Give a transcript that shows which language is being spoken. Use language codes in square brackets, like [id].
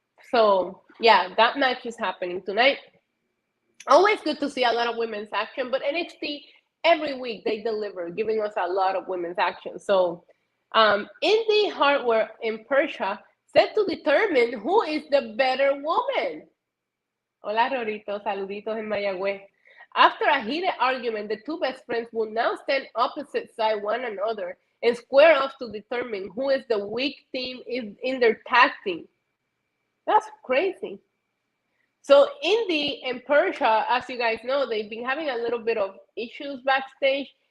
[en] So yeah, that match is happening tonight. Always good to see a lot of women's action, but NXT every week they deliver, giving us a lot of women's action. So Indie Hardware in Persia set to determine who is the better woman. [es] Hola Rorito, saluditos en Mayagüez. [en] After a heated argument, the two best friends will now stand opposite side one another and square off to determine who is the weak team in their tag team. That's crazy. So Indy and Persia, as you guys know, they've been having a little bit of issues backstage.